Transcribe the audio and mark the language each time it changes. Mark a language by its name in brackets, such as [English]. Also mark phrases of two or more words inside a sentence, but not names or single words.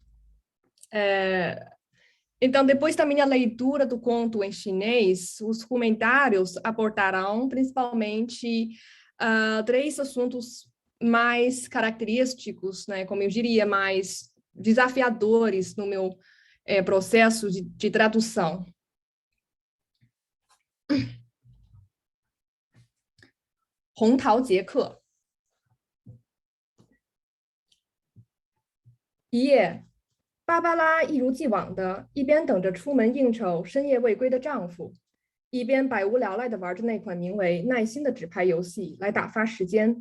[Portuguese] Então, depois da minha leitura do conto em chinês, os comentários abordarão principalmente 3 assuntos mais característicos, né, como eu diria, mais desafiadores no meu processo de tradução. [Chinese] 红桃杰克。一夜，芭芭拉一如既往的，一边等着出门应酬深夜未归的丈夫，一边百无聊赖地玩着那款名为《耐心》的纸牌游戏来打发时间。